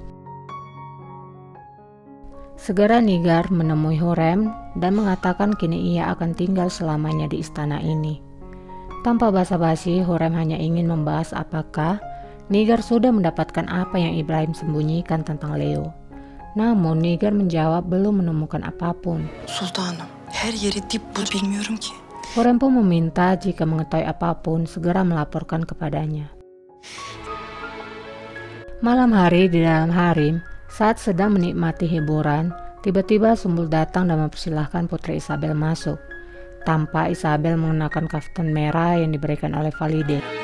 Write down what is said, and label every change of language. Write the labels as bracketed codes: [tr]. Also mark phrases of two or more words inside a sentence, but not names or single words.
[id] Segera Nigar menemui Hurrem dan mengatakan kini ia akan tinggal selamanya di istana ini. Tanpa basa-basi, Hurrem hanya ingin membahas apakah Nigar sudah mendapatkan apa yang Ibrahim sembunyikan tentang Leo. Namun Nigar menjawab belum menemukan apapun. [tr] Sultanım, her yeri dip bul bilmiyorum ki. [id] Hurrem pun meminta jika mengetahui apapun segera melaporkan kepadanya. Malam hari di dalam harem, saat sedang menikmati hiburan, tiba-tiba Sumbul datang dan mempersilahkan Putri Isabel masuk. Tanpa Isabel mengenakan kaftan merah yang diberikan oleh Valide.